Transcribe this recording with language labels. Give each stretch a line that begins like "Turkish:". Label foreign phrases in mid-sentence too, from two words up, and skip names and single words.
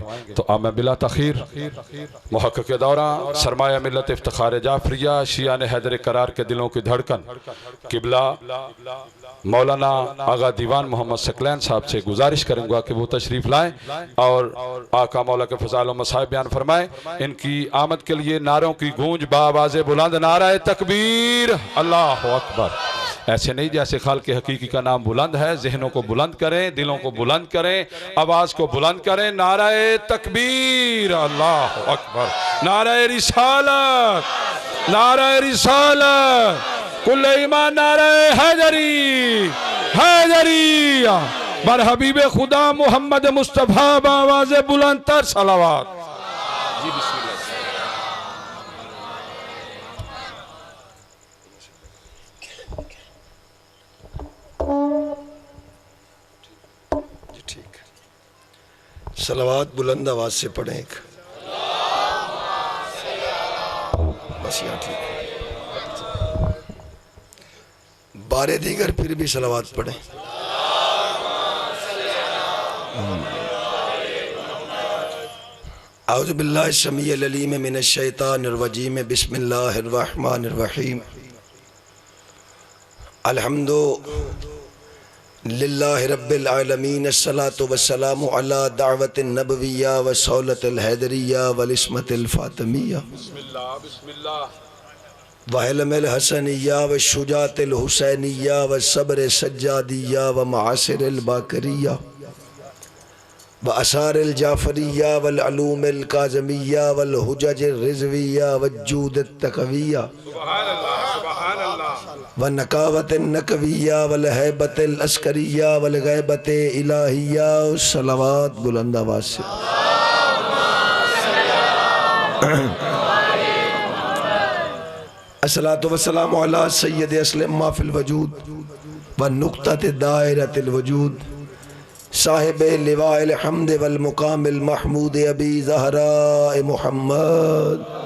Urdu: تو اب میں بلا تاخیر محقق دوراں سرمایہ ملت افتخار جعفریہ شیعان حیدر کرار کے دلوں کی دھڑکن قبلہ مولانا آغا دیوان محمد ثقلین صاحب سے گزارش کروں گا کہ وہ تشریف لائیں اور آقا مولا کے فضائل و مصائب بیان فرمائیں. ان کی آمد کے لیے نعروں کی گونج باآواز بلند نعرہ تکبیر
Arabic: الله أكبر.
Urdu: ایسے نہیں جیسے خال کے حقیقی کا نام بلند ہے۔ ذہنوں کو بلند کریں، دلوں کو بلند کریں، آواز کو بلند کریں. نعرہ تکبیر
Arabic: الله أكبر,
Urdu: نعرہ رسالت، نعرہ رسالت، کل ایمان، نعرہ حیدری، حیدری بر حبیب خدا محمد مصطفیٰ باآواز بلند تر صلوات. جی بسم اللہ. صلوات بلند آواز سے پڑھیں ایک، بس یہاں ٹھیک. بار دیگر پھر بھی صلوات پڑھیں.
Arabic: أعوذ بالله السميع العليم من الشيطان الرجيم بسم الله الرحمن الرحيم. الحمد لله رب العالمين الصلاة والسلام على دعوة النبوية وصولة الحيدرية والعصمة الفاطمية وحلم الحسنية وشجاعة الحسينية وصبر السجادية ومآثر الباقرية وآثار الجعفرية والعلوم الكاظمية والحجج الرضوية وجود التقوية ونقاوة النقوية والهيبة العسكرية والغيبة الإلهية.
Urdu: صلوات بلند آواز سے.
Arabic: الصلاة والسلام على سيد أسلم ما في الوجود ونقطة دائرة الوجود صاحب لواء الحمد والمقام المحمود أبي زهراء محمد.